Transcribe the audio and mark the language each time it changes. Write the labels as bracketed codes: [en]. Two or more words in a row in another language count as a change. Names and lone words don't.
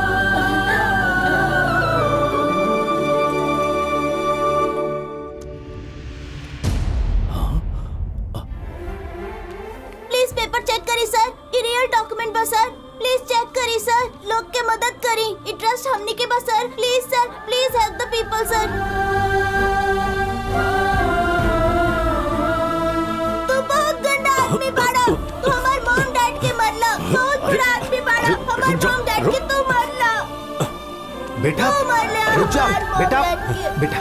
[en] please paper check [bho] करी सर, ये [en] real document [bho] बा सर। [en] please check [bho] करी सर, लोग के मदद करी। ये ट्रस्ट हमनी के बा सर। [en] please sir, please help the people sir. [bho] तू बहुत गंदा आदमी बाड़ा। तू हमार [en] mom dad [bho] के मरला। बहुत बुरा आदमी बाड़ा। हमार [en] mom dad [bho] के तू मरला। बेटा रुक जा। बेटा बेटा,